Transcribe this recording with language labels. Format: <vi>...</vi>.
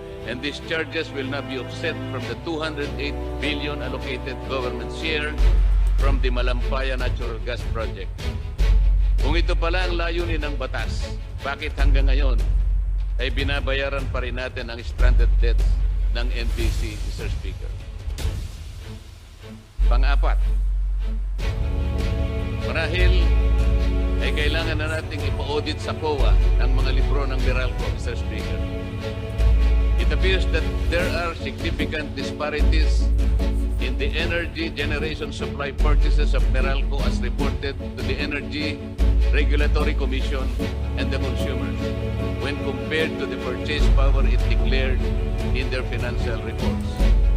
<en>And these charges will not be offset from the 208 billion allocated government share from the Malampaya Natural Gas Project.</en> <tl>Kung ito pala ang layunin ng batas, bakit hanggang ngayon ay binabayaran pa rin natin ang stranded debts ng NBC, Mr. Speaker? Pang-apat, marahil ay kailangan na nating ipa-audit sa COA ang mga libro ng Meralco, Mr. Speaker.</tl> <en>It appears that there are significant disparities in the energy generation supply purchases of Meralco as reported to the Energy Regulatory Commission and the consumers when compared to the purchase power it declared in their financial reports.</en>